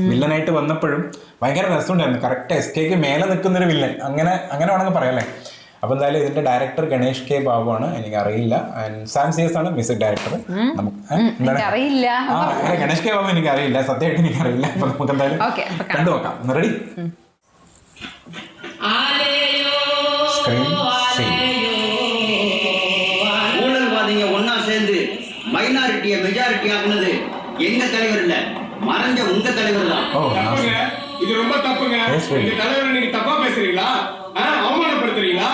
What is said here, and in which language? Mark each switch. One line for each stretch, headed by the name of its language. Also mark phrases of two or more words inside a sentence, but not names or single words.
Malayalam: വില്ലനായിട്ട് വന്നപ്പോഴും ഭയങ്കര രസമുണ്ടായിരുന്നു. കറക്റ്റ് SKക്ക് മേലെ നിൽക്കുന്നൊരു വില്ലൻ, അങ്ങനെ വേണമെങ്കിൽ പറയാല്ലേ. അപ്പൊ എന്തായാലും ഇതിന്റെ ഡയറക്ടർ ഗണേഷ് കെ ബാബു ആണ്. എനിക്ക് അറിയില്ല. സാം CS ആണ് മ്യൂസിക് ഡയറക്ടർ. ഗണേഷ് കെ ബാബു എനിക്ക് അറിയില്ല, സത്യമായിട്ട് എനിക്ക് അറിയില്ല. അപ്പൊ നമുക്ക് എന്തായാലും കണ്ടു നോക്കാം. റെഡി?
Tamil: ஒன்னா சேர்ந்து மைனாரிட்டியை மெஜாரிட்டி ஆக்குனது எங்க தலைவர் இல்ல, மறைஞ்ச உங்க தலைவர் தான். இது ரொம்ப தப்புங்க. இந்த தலைவரை நீங்க தப்பா பேசுறீங்களா, அவமானப்படுத்துறீங்களா?